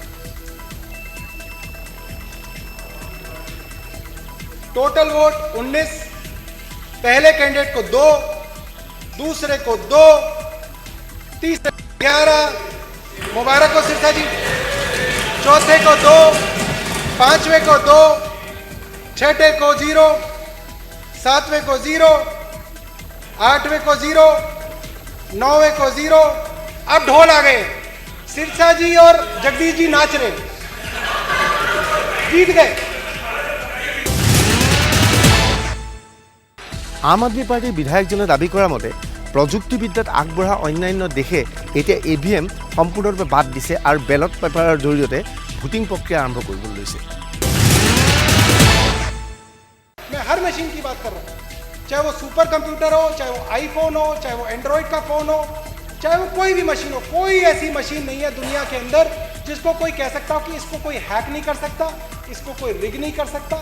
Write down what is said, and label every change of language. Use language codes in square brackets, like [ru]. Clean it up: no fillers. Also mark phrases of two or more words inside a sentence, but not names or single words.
[hi] टोटल वोट 19, पहले कैंडिडेट को 2, दूसरे को 2, तीसरे 11, मुबारक हो सिरसा जी, चौथे को 2, पांचवें को 2, छठे को 0, सातवें को 0, आठवें को 0, नौवें को 0। अब ढोल आ गए, सिरसा जी और जगदीश जी नाच रहे, जीत गए। [as] আম আদমী পাৰ্টীৰ বিধায়কজনে দাবী কৰা মতে প্ৰযুক্তিবিদ্যাত আগবঢ়া অন্যান্য দেশে এতিয়া EVM সম্পূৰ্ণৰূপে বাদ দিছে আৰু [en] ballot paper [as] জৰিয়তে ভোটিং প্ৰক্ৰিয়া আৰম্ভ কৰিবলৈ লৈছে। [hi] मैं हर मशीन की बात कर रहा हूँ, चाहे वो [en] super computer [hi] हो, चाहे वो आईफोन हो, चाहे वो एंड्रॉइड का फोन हो, चाहे वो कोई भी मशीन हो। कोई ऐसी मशीन नहीं है दुनिया के अंदर जिसको कोई कह सकता हो कि इसको कोई हैक नहीं कर सकता, इसको कोई रिग नहीं कर सकता।